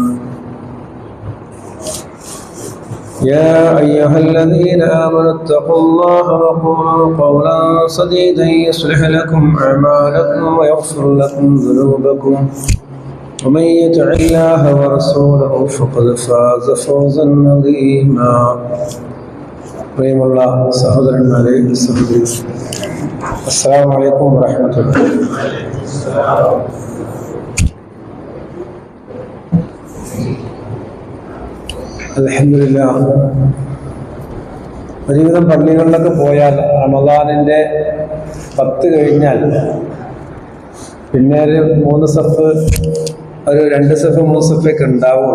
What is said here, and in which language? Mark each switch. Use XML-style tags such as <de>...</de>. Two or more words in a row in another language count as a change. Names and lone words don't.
<ar>يا أيها الذين آمنوا اتقوا الله وقولوا قولا سديدا يصلح لكم أعمالكم ويغفر لكم ذنوبكم ومن يطع الله ورسوله فقد فاز فوزا عظيما.</ar> <ml>പ്രിയമുള്ള സഹോദരന്മാരെ, സഹോദരി,</ml> <ar>السلام عليكم ورحمة الله.</ar> <ml>അൽഹംദുലില്ലാഹ്, ഒരുവിധം പള്ളികളിലൊക്കെ പോയാൽ റമദാനിന്റെ 10 കഴിഞ്ഞാൽ പിന്നെ ഒരു 3 സഫ്, ഒരു 2 സഫ് 3 സഫൊക്കെ ഉണ്ടാവും.</ml>